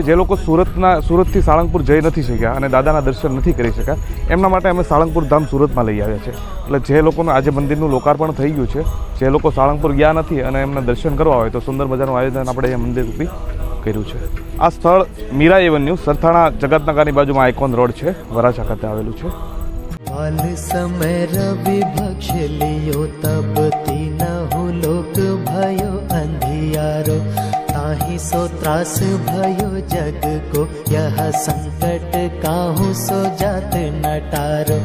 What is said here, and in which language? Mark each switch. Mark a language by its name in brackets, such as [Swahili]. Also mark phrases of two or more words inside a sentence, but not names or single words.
[Gujarati] જે લોકો સુરતથી સાળંગપુર જઈ નથી શક્યા અને દાદાના દર્શન નથી કરી શક્યા, એમના માટે અમે સાળંગપુર ધામ સુરતમાં લઈ આવ્યા છે। એટલે જે લોકોનું આજે મંદિરનું લોકાર્પણ થઈ ગયું છે, જે લોકો સાળંગપુર ગયા નથી અને એમને દર્શન કરવા હોય તો સુંદર મજાનું આયોજન આપણે એ મંદિર રૂપી કર્યું છે। આ સ્થળ મીરા એવન્યુ સરથાણા જગતનગરની બાજુમાં આઇકોન રોડ છે, વરાછા ખાતે આવેલું છે। [Hindi] काल समय रवि भक्ष लियो, तब तीनहु लोक भयो अंधियारो। ताहि सो त्रास भयो जग को, यह संकट काहू सो जात नटारो।